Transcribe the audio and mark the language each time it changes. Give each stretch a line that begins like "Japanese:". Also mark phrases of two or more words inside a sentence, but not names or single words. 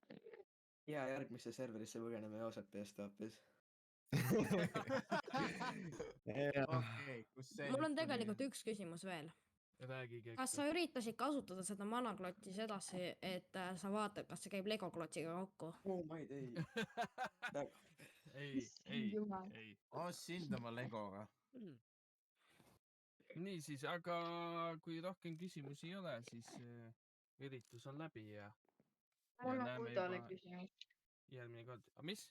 Estonian: ja järgmisse serverisse põgeneme Joosepi eest hoopis . okei, kus see mul on nüüd tuli? tegelikult üks küsimus veel. räägige . kas sa üritasid kasutada seda manaklotsi sedasi, et sa vaatad, kas see käib Lego klotsiga kokku?
English: Oh my day.
Estonian: ei , Jumal. ei . sind oma Legoga . niisiis , aga kui rohkem küsimusi ei ole , siis üritus on läbi ja mul on näeme Guidole juba- küsimus . järgmine kord . aga mis ?